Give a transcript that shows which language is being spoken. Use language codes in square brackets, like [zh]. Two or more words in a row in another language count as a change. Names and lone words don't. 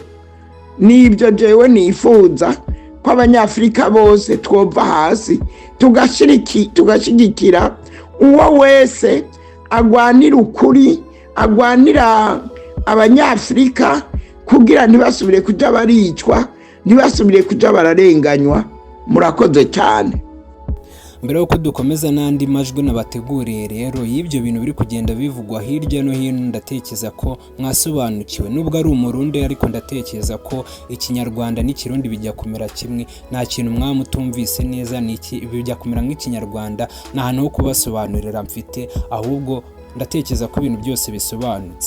[rn] Nibyo jewe nifuza ko abanyafrika bose twova hasi tugashigikira uwo wese agwanira ukuri, agwanira abanyafrika kugira ntibasubire kuja baricwa, ntibasubire kuja bararenganywa. [rw] Murakoze cyane. Mbere yuko dukomeza n'andi majwi nabateguriye rero y'ibyo bintu biri kugenda bivugwa hirya no hino, ndatekereza ko mwasobanukiwe. Nubwo ari umurundi ariko ndatekereza ko ikinyarwanda n'ikirundi bijya kumera kimwe, nta kintu mwamutumvise neza, bijya kumera nk'ikinyarwanda, nta hantu ho kubasobanurira mfite, ahubwo ndatekereza ko ibintu byose bisobanutse.